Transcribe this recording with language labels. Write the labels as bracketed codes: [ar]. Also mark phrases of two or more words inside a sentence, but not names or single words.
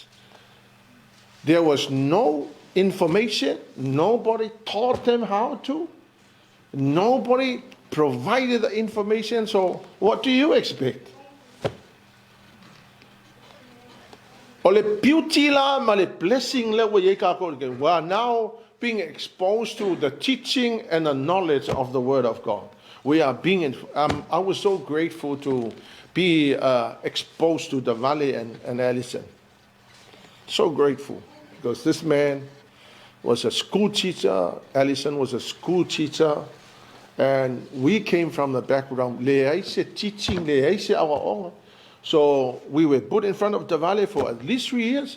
[en] There was no information. Nobody taught them how to. Nobody provided the information. So what do you expect? [sm] Ole beauty la, ma le blessing la, [en] we are now being exposed to the teaching and the knowledge of the Word of God. We are being, I was so grateful to be exposed to the Valley and Allison. So grateful, because this man was a school teacher, Allison was a school teacher, and we came from the background, teaching, so we were put in front of the Valley for at least 3 years.